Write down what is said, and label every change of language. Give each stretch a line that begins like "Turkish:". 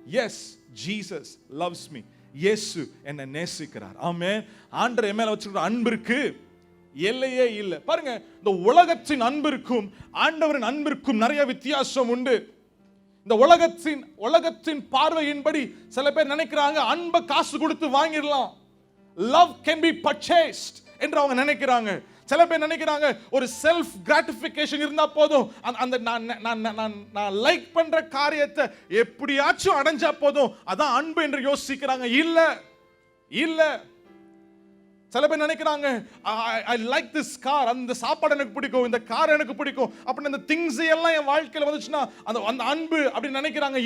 English: Yes Jesus loves me.
Tamil: இயேசு என்னை நேசிக்கிறார். ஆமென். ஆண்டவர் என் மேல வச்சிருக்கிற அன்பிற்கு எல்லையே இல்லை. பாருங்க, இந்த உலகத்தின் அன்பிற்கும் ஆண்டவரின் அன்பிற்கும் நிறைய வித்தியாசம் உண்டு. இந்த உலகத்தின் பார்வையின்படி சில பேர் நினைக்கிறாங்க அன்பை காசு கொடுத்து வாங்கிடலாம்.
English: love can be purchased
Tamil: என்று அவங்க நினைக்கிறாங்க. சில பேர் நினைக்கிறாங்க ஒரு செல்ஃப் கிராட்டிஃபிகேஷன் இருந்தா போதும், அந்த நான் லைக் பண்ற காரியத்தை எப்படியாச்சும் அடைஞ்சா போதும், அதான் அன்பு என்று யோசிக்கிறாங்க. இல்ல இல்ல. சில பேர் நினைக்கிறாங்க
English: I like this car,
Tamil: அந்த சாப்பாடு எனக்கு பிடிக்கும், இந்த கார் எனக்கு பிடிக்கும், அப்படி அந்த திங்ஸ் எல்லாம் என் வாழ்க்கையில் வந்துச்சுன்னா அந்த அன்பு அப்படின்னு நினைக்கிறாங்க.